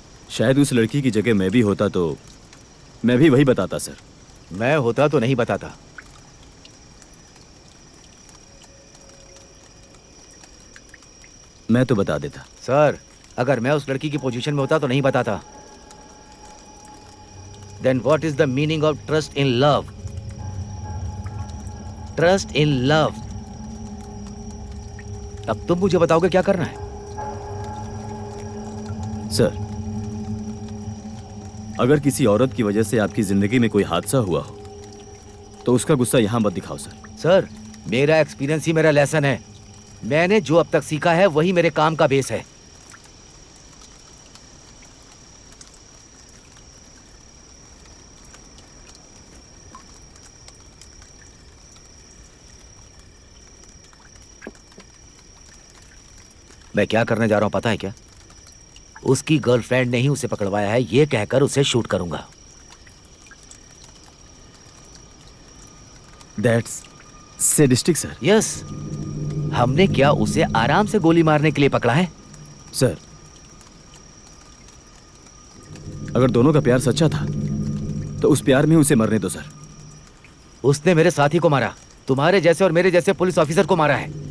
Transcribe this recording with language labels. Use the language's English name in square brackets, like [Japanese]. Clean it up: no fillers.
[Hindi] शायद उस लड़की की जगह मैं भी होता तो मैं भी वही बताता सर। मैं होता तो नहीं बताता। मैं तो बता देता। सर, अगर मैं उस लड़की की पोजीशन में होता तो नहीं बताता। [English] Then what is the meaning of trust in love? Trust in love. [Hindi] अब तुम मुझे बताओगे क्या करना है? सर, अगर किसी औरत की वजह से आपकी जिंदगी में कोई हादसा हुआ हो तो उसका गुस्सा यहां मत दिखाओ सर। सर, मेरा एक्सपीरियंस ही मेरा लेसन है। मैंने जो अब तक सीखा है वही मेरे काम का बेस है। मैं क्या करने जा रहा हूं पता है क्या? उसकी गर्लफ्रेंड ने ही उसे पकड़वाया है, ये कहकर उसे शूट करूंगा। [English] That's sadistic sir. [Hindi] यस, हमने क्या उसे आराम से गोली मारने के लिए पकड़ा है? सर, अगर दोनों का प्यार सच्चा था तो उस प्यार में उसे मरने दो सर। उसने मेरे साथी को मारा, तुम्हारे जैसे और मेरे जैसे पुलिस ऑफिसर को मारा है।